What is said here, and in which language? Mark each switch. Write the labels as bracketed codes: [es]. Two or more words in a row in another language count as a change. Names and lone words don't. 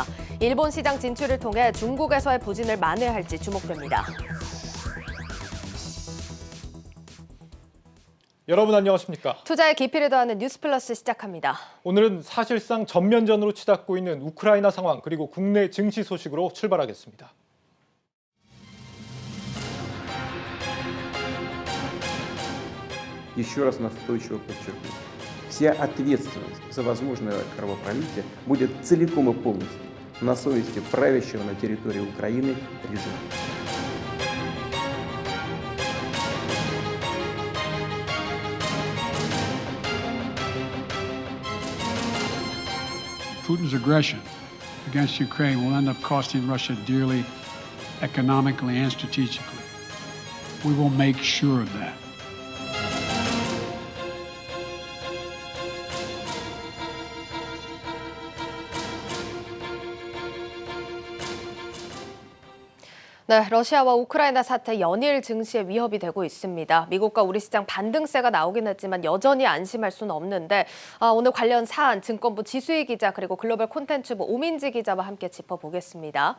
[ko] 일본 시장 진출을 통해 중국에서의 부진을 만회할지 주목됩니다. 여러분 안녕하십니까? 투자의 깊이를 더하는 뉴스플러스 시작합니다. 오늘은 사실상 전면전으로 치닫고 있는 우크라이나 상황 그리고 국내 증시 소식으로 출발하겠습니다. [ru] Еще раз настойчиво подчеркну, вся ответственность за возможное кровопролитие будет целиком и полностью на совести правящего на территории Украины режима. [en] Putin's aggression against Ukraine will end up costing Russia dearly, economically and strategically. We will make sure of that. [ko] 네, 러시아와 우크라이나 사태 연일 증시에 위협이 되고 있습니다. 미국과 우리 시장 반등세가 나오긴 했지만 여전히 안심할 수는 없는데 오늘 관련 사안 증권부 지수희 기자 그리고 글로벌 콘텐츠부 오민지 기자와 함께 짚어보겠습니다.